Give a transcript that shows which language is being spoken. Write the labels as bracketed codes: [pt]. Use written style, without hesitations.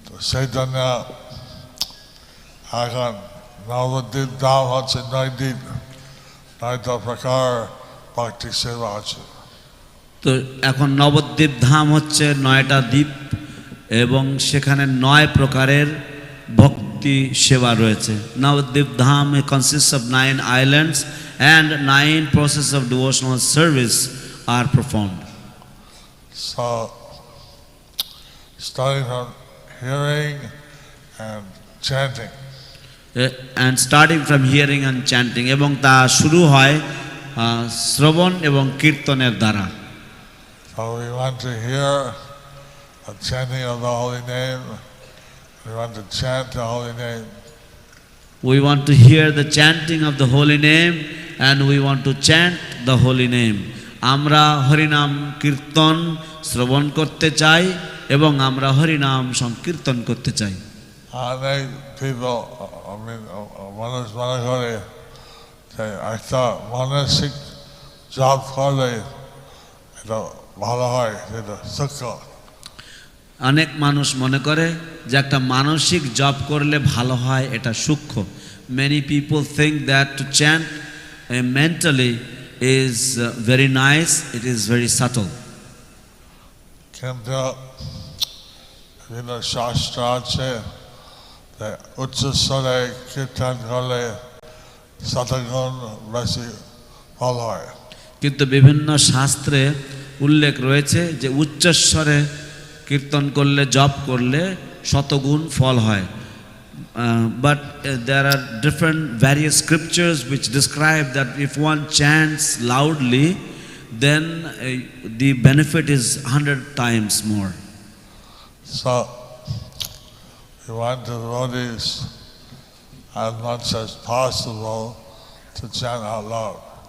[bn] চৈতন্য এখন নবদ্বীপ ধাম হচ্ছে 9 দ্বীপ, 9টা প্রকার ভক্তি সেবা আছে। তো এখন নবদ্বীপ ধাম হচ্ছে 9টা দ্বীপ এবং সেখানে 9 প্রকারের ভক্তি সেবা রয়েছে। [en] Nabadwip Dham consists of 9 islands and 9 processes of devotional service are performed. So starting from hearing and chanting. And starting from hearing and chanting, [bn] এবং তা শুরু হয় শ্রবণ এবং কীর্তনের দ্বারা। [en] So we want to hear the chanting of the holy name. We want to chant the holy name. We want to hear the chanting of the holy name and we want to chant the holy name. [bn] আমরা হরিনাম কীর্তন শ্রবণ করতে চাই এবং আমরা হরিনাম সংকীর্তন করতে চাই। [en] Many people, [bn] মানুষ মনে করে যে একটা মানসিক জপ করলে এটা ভালো হয়, এটা সূক্ষ্ম। অনেক মানুষ মনে করে যে একটা মানসিক জপ করলে ভালো হয়, এটা সূক্ষ্ম। [en] Many people think that to chant mentally is very nice, it is very subtle. [bn] কিন্তু বিভিন্ন শাস্ত্র আছে যে উচ্চস্বরে কীর্তন করলে শতগুণ বেশি ফল হয়। কিন্তু বিভিন্ন শাস্ত্রে উল্লেখ রয়েছে যে উচ্চস্বরে কীর্তন করলে জপ করলে শতগুণ ফল হয়। [en] But there are different various scriptures which describe that if one chants loudly, then the benefit is 100 times more. So we want the devotees as much as possible to chant out loud.